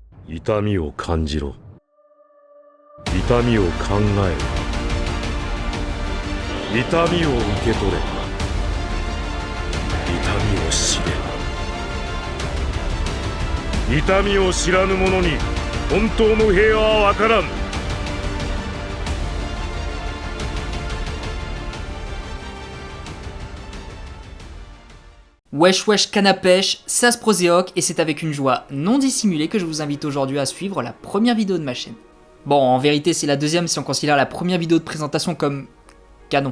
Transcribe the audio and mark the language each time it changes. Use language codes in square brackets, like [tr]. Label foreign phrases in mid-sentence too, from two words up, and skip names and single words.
[ja] 痛みを感じろ。痛みを考えろ。痛みを受け取れ。痛みを知れ。痛みを知らぬ者に本当の平和は分からん。 [fr] Wesh wesh canne à pêche, ça se proséoc et c'est avec une joie non dissimulée que je vous invite aujourd'hui à suivre la première vidéo de ma chaîne. Bon, en vérité c'est la deuxième si on considère la première vidéo de présentation comme canon.